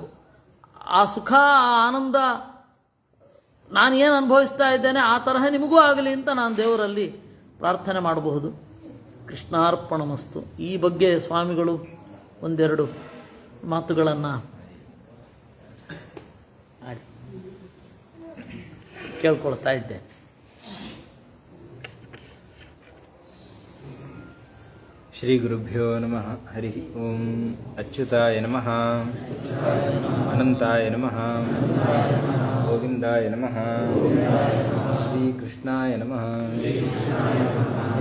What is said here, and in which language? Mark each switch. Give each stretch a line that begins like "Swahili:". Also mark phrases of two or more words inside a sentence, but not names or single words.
Kannada: ಆ ಸುಖ, ಆ ಆನಂದ ನಾನು ಏನು ಅನುಭವಿಸ್ತಾ ಇದ್ದೇನೆ ಆ ತರಹ ನಿಮಗೂ ಆಗಲಿ ಅಂತ ನಾನು ದೇವರಲ್ಲಿ ಪ್ರಾರ್ಥನೆ ಮಾಡಬಹುದು. ಕೃಷ್ಣಾರ್ಪಣಮಸ್ತು. ಈ ಬಗ್ಗೆ ಸ್ವಾಮಿಗಳು ಒಂದೆರಡು ಮಾತುಗಳನ್ನು ಕೇಳ್ಕೊಳ್ತಾ ಇದ್ದೇನೆ.
Sanskrit: ಶ್ರೀ ಗುರುಭ್ಯೋ ನಮಃ. ಹರಿ ಓಂ. ಅಚ್ಯುತಾಯ ನಮಃ, ಅನಂತಾಯ ನಮಃ, ಗೋವಿಂದಾಯ ನಮಃ, ಶ್ರೀ ಕೃಷ್ಣಾಯ ನಮಃ, ಶ್ರೀ